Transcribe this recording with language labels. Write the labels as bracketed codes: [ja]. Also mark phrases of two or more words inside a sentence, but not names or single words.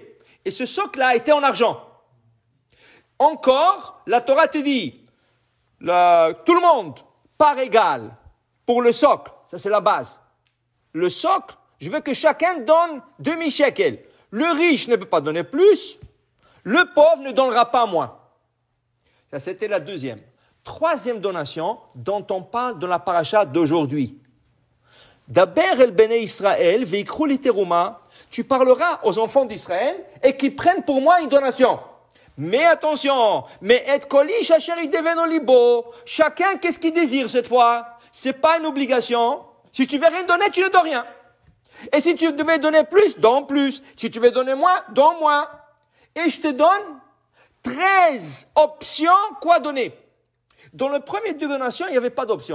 [fr] Et ce socle-là était en argent. Encore, la Torah te dit, tout le monde, part égale pour le socle. Ça, c'est la base. Le socle, je veux que chacun donne demi-shekel. Le riche ne peut pas donner plus. Le pauvre ne donnera pas moins. Ça, c'était la deuxième. Troisième donation dont on parle dans la paracha d'aujourd'hui. [he] דבר אל בני ישראל ויקחו לי תרומה. [fr] Tu parleras aux enfants d'Israël et qu'ils prennent pour moi une donation. Mais attention, [he] מאת כל איש אשר ידבנו לבו. [fr] Chacun, qu'est-ce qu'il désire cette fois? C'est pas une obligation. Si tu veux rien donner, tu ne donnes rien. Et si tu devais donner plus, donne plus. Si tu veux donner moins, donne moins. Et je te donne 13 options quoi donner. Dans le premier 2 donations, il n'y avait pas d'option.